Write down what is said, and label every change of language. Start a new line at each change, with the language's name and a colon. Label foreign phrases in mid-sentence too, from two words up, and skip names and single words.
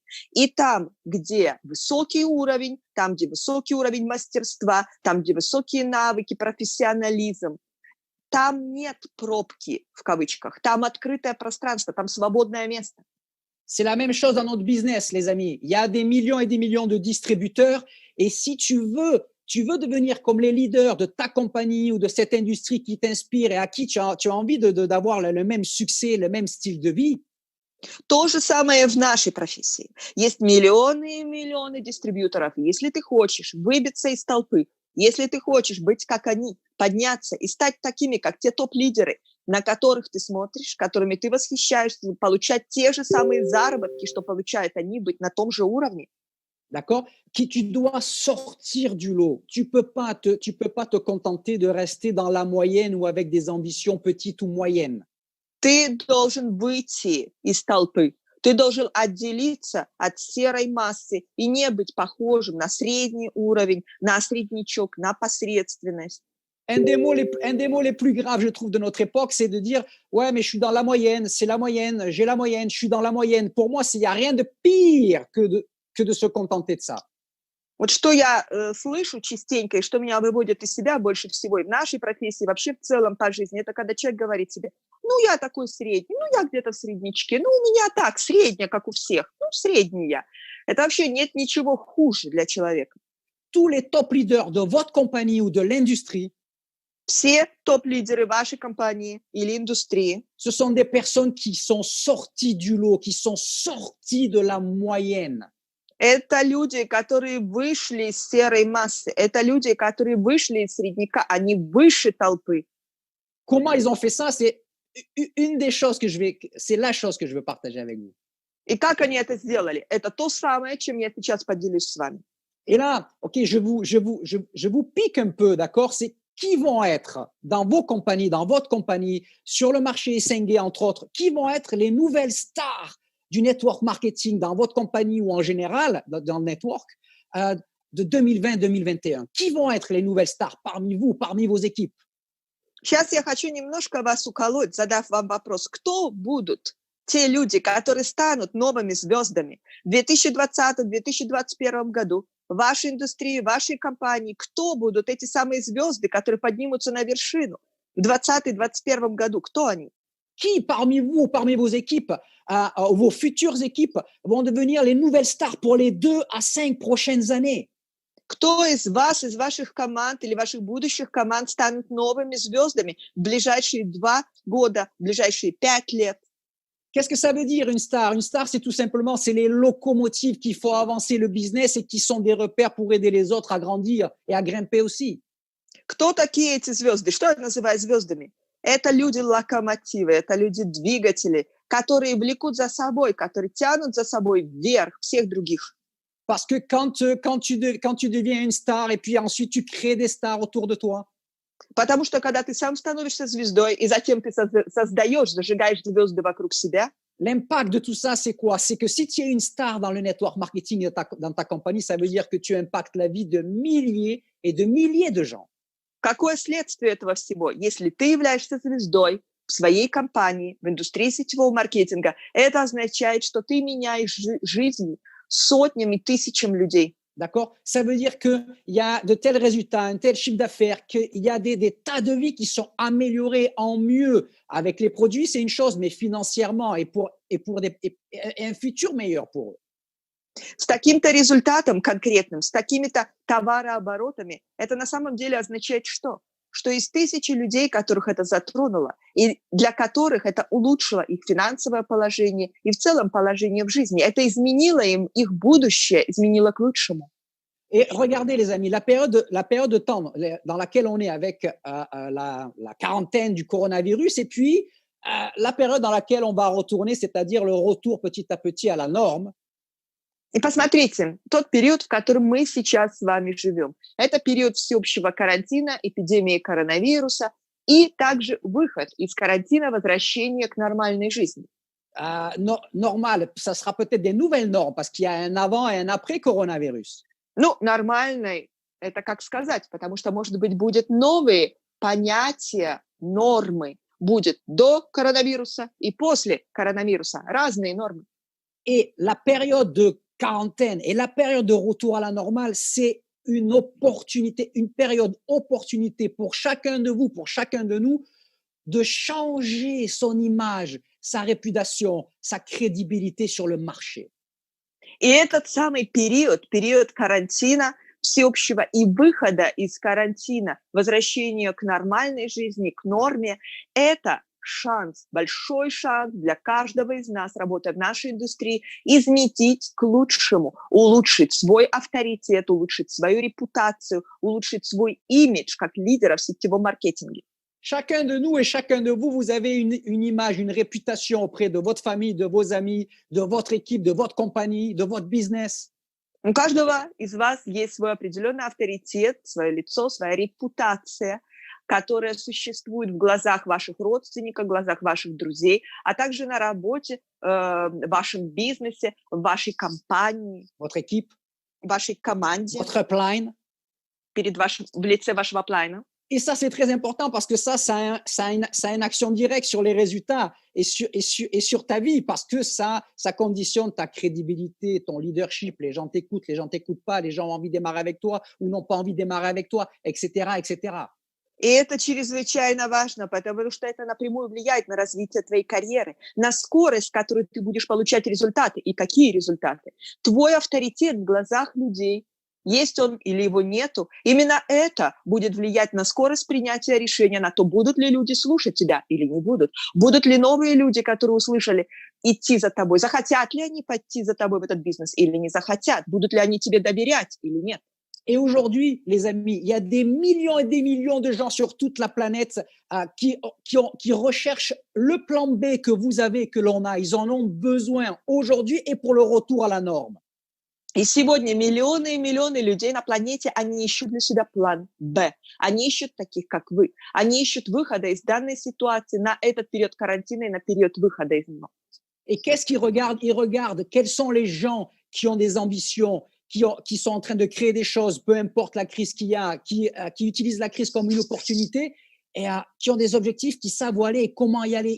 Russian: И там, где высокий уровень, там, где высокий уровень мастерства, там, где высокие навыки, профессионализм, там нет пробки, в кавычках, там открытое пространство, там свободное место.
French: C'est la même chose dans notre business, les amis. Il y a des millions et des millions de distributeurs. Et si tu veux devenir comme les leaders de ta compagnie ou de cette industrie qui t'inspire et à qui tu as envie d'avoir le même succès, le même style de vie.
Russian: То же самое в нашей профессии. Есть миллионы и миллионы дистрибьюторов. Если ты хочешь выбиться из толпы, если ты хочешь быть как они, подняться и стать такими, как те топ-лидеры, на которых ты смотришь, которыми ты восхищаешься, получать те же самые заработки, что получают они, быть на том же уровне.
French: D'accord? Tu dois sortir du lot. Tu peux pas te contenter de rester dans la moyenne ou avec des ambitions petites ou moyennes.
Russian: Ты должен выйти из толпы. Ты должен отделиться от серой массы и не быть похожим на средний уровень, на среднячок, на посредственность.
French: Un des mots les plus graves, je trouve, de notre époque, c'est de dire « Ouais, mais je suis dans la moyenne, c'est la moyenne, j'ai la moyenne, je suis dans la moyenne. » Pour moi, il n'y a rien de pire que de se contenter de ça.
Russian: Вот что я слышу частенько и что меня выводит из себя больше всего и в нашей профессии, вообще в целом по жизни, это когда человек говорит себе, ну, я такой средний, ну, я где-то в среднячке, ну, у меня так, средняя, как у всех, ну, средний я. Это вообще нет ничего хуже для человека.
French: Tous les top leaders de votre compagnie ou de l'industrie,
Russian: все топ-лидеры вашей компании или индустрии,
French: ce sont des personnes qui sont sorties du lot, qui sont sorties de la moyenne.
Russian: Это люди, которые вышли из серой массы, это люди, которые вышли из средняка, они выше толпы.
French: Comment ils ont fait ça? C'est la chose que je veux partager avec vous.
Russian: И как они это сделали? Это то самое, чем я сейчас поделюсь с вами.
French: Et là, ok, je vous pique un peu, d'accord? C'est qui vont être dans vos compagnies, dans votre compagnie, sur le marché Essenguet, entre autres, qui vont être les nouvelles stars du
English: network marketing
French: dans votre compagnie ou en général dans le network de 2020-2021? Qui vont être les nouvelles stars parmi vous, parmi vos équipes?
Russian: Сейчас я хочу немножко вас уколоть, задав вам вопрос. Кто будут те люди, которые станут новыми звездами в 2020-2021 году в вашей индустрии, в вашей компании? Кто будут эти самые звезды, которые поднимутся на вершину в 2020-2021 году? Кто они?
French: Qui parmi vous, parmi vos équipes, vos futures équipes, vont devenir les nouvelles stars pour les 2 à 5 prochaines années?
Russian: Кто из вас, из ваших команд или ваших будущих команд станут новыми звездами в ближайшие 2 года, в ближайшие 5 лет?
French: Qu'est-ce que ça veut dire une star? Une star, c'est tout simplement, c'est les locomotives qui font avancer le business et qui sont des repères pour aider les autres à grandir et à grimper aussi.
Russian: Кто такие эти звезды? Что я называю звездами? Это люди-локомотивы, это люди-двигатели, которые влекут за собой, которые тянут за собой вверх всех других.
French: Parce que quand tu deviens une star et puis ensuite tu crées des stars autour de toi,
Russian: Потому что когда ты сам становишься звездой, и затем ты создаешь, зажигаешь звезды вокруг себя,
French: l'impact de tout ça, c'est quoi? C'est que si tu es une star dans le
English: network marketing
French: dans ta compagnie, ça veut dire que tu impactes la vie de milliers et de milliers de gens.
Russian: какое следствие этого всего? Если ты являешься звездой в своей компании, в индустрии сетевого маркетинга, это означает, что ты меняешь жизнь сотнями, тысячам людей.
French: D'accord? Ça veut dire qu'il y a de tels résultats, un tel chiffre d'affaires, qu'il y a des tas de vies qui sont améliorées en mieux. Avec les produits, c'est une chose, mais financièrement et un futur meilleur pour eux.
Russian: С таким-то результатом конкретным, с такими-то товарооборотами, это на самом деле означает что? Что из тысячи людей, которых это затронуло, и для которых это улучшило их финансовое положение и в целом положение в жизни, это изменило им их будущее, изменило к лучшему.
French: Et regardez les amis, la période de temps dans laquelle on est avec la quarantaine du coronavirus et puis la période dans laquelle on va retourner, c'est-à-dire le retour petit à petit à la norme.
Russian: И посмотрите, тот период, в котором мы сейчас с вами живем, это период всеобщего карантина, эпидемии коронавируса и также выход из карантина, возвращение к нормальной жизни.
French: Normal, ça sera peut-être des nouvelles normes parce qu'il y a un avant et un après coronavirus.
Russian: Ну, нормальной, это как сказать, потому что, может быть, будет новые понятия, нормы. Будет до коронавируса и после коронавируса. Разные нормы.
French: Et la période de quarantaine et la période de retour à la normale, c'est une opportunité, une période opportunité pour chacun de vous, pour chacun de nous, de changer son image, sa réputation, sa crédibilité sur le marché.
Russian: И этот самый период, период карантина, всеобщего и выхода из карантина, возвращения к нормальной жизни, к норме, это шанс, большой шанс для каждого из нас, работая в нашей индустрии, изменить к лучшему, улучшить свой авторитет, улучшить свою репутацию, улучшить свой имидж как лидера в сетевом маркетинге.
French: Chacun de nous et chacun de vous, vous avez une image, une réputation auprès de votre famille, de vos amis, de votre équipe, de votre compagnie, de votre business.
Russian: У каждого из вас есть свой определенный авторитет, свое лицо, своя репутация, которая существует в глазах ваших родственников, в глазах ваших друзей, а также на работе, в вашем бизнесе, в вашей компании,
French: Votre équipe,
Russian: в вашей команде,
French: votre upline.
Russian: в лице вашего аплайна.
French: Et ça, c'est très important parce que ça a une action directe sur les résultats et sur ta vie parce que ça conditionne ta crédibilité, ton leadership. Les gens t'écoutent pas, les gens ont envie de démarrer avec toi ou n'ont pas envie de démarrer avec toi, etc., etc.
Russian: И это чрезвычайно важно, потому что это напрямую влияет на развитие твоей карьеры, на скорость, с которой ты будешь получать результаты. И какие результаты? Твой авторитет в глазах людей, есть он или его нету, именно это будет влиять на скорость принятия решения, на то, будут ли люди слушать тебя или не будут. Будут ли новые люди, которые услышали, идти за тобой, захотят ли они пойти за тобой в этот бизнес или не захотят, будут ли они тебе доверять или нет.
French: Et aujourd'hui, les amis, il y a des millions et des millions de gens sur toute la planète qui recherchent le plan B que vous avez, que l'on a. Ils en ont besoin aujourd'hui et pour le retour à la norme.
Russian: И сегодня миллионы и миллионы людей на планете, они ищут для себя план Б. Они ищут таких, как вы. Они ищут выхода из данной ситуации на этот период карантина и на период выхода из него.
French: Et qu'est-ce qu'ils regardent? Ils regardent quels sont les gens qui ont des ambitions, qui sont en train de créer des choses, peu importe la crise qu'il y a, qui utilisent la crise comme une opportunité et qui ont des objectifs, qui savent où aller et comment y aller.